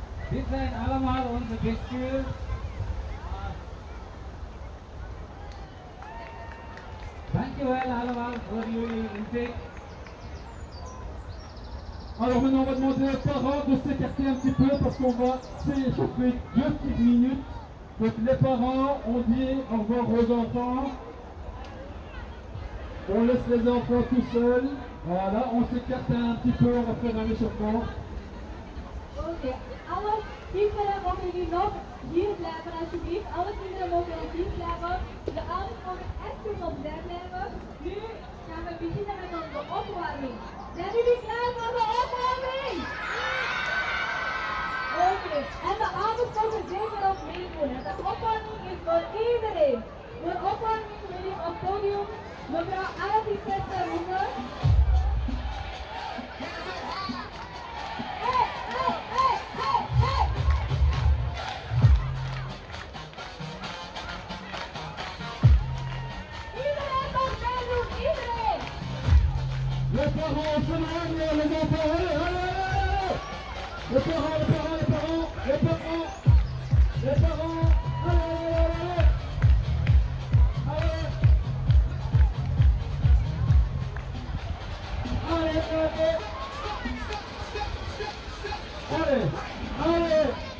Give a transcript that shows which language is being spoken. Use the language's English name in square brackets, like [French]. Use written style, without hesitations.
[Dutch] Dit zijn allemaal onze bestuur. Dankjewel allemaal voor jullie inzicht. [French] Alors maintenant on va demander aux parents de s'écarter un petit peu parce qu'on va s'échauffer 2 petites minutes. Donc les parents, on dit au revoir aux enfants. On laisse les enfants tout seuls. Voilà, on s'écarte un petit peu, on va faire un échauffement. [Dutch] Oké, alle kinderen mogen nu nog hier blijven alsjeblieft. Alle kinderen mogen nog hier blijven. De ouders mogen even opzij blijven. Nu gaan we beginnen met onze opwarming. Zijn jullie klaar voor de opwarming? Oké, en de ouders mogen zeker ook meedoen. De opwarming is voor iedereen. Voor opwarming wil ik op podium mevrouw Arafie roepen. Hey, hey, hey, hey, hey! Iedereen mag meedoen, iedereen! [French] Les parents, se joignent, les enfants, allez, allez, allez! Les parents, les parents, les parents, les parents, les parents, allez, allez, allez, allez, allez, allez, allez,